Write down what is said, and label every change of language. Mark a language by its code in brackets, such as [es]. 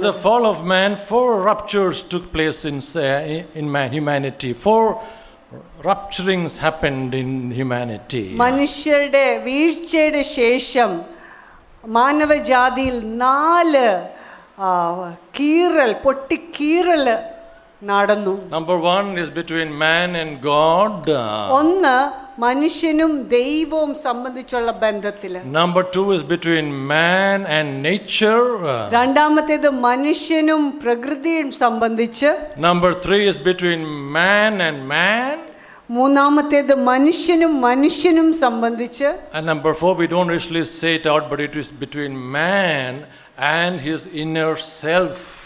[en] After the fall of man, 4 ruptures took place in humanity. 4 rupturings happened in humanity. [ml] മനുഷ്യരുടെ വീഴ്ചയുടെ ശേഷം മാനവജാതിയിൽ 4 പൊട്ടിക്കീറൽ നടന്നു. [en] Number 1 is between man and God. [ml] ഒന്ന് മനുഷ്യനും ദൈവവും സംബന്ധിച്ചുള്ള ബന്ധത്തിൽ. [en] Number 2 is between man and nature. [ml] രണ്ടാമത്തേത് മനുഷ്യനും പ്രകൃതിയും സംബന്ധിച്ച്. [en] Number 3 is between man and man. [ml] മൂന്നാമത്തേത് മനുഷ്യനും സംബന്ധിച്ച്. [en] And number 4, we don't usually say it out, but it is between man and his inner self.